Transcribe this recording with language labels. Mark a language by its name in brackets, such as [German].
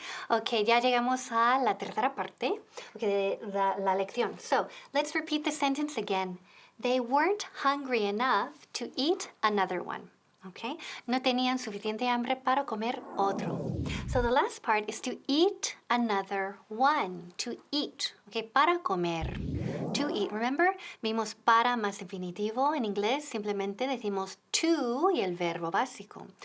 [Spanish] Ok, ya llegamos a la tercera parte de la lección. [English] So, let's repeat the sentence again. They weren't hungry enough to eat another one. Okay? [Spanish] No tenían suficiente hambre para comer otro. [English] So the last part is to eat another one. To eat. Okay, [Spanish] para comer. [English] To eat. [Spanish] Remember, vimos para más definitivo. En inglés simplemente decimos to y el verbo básico.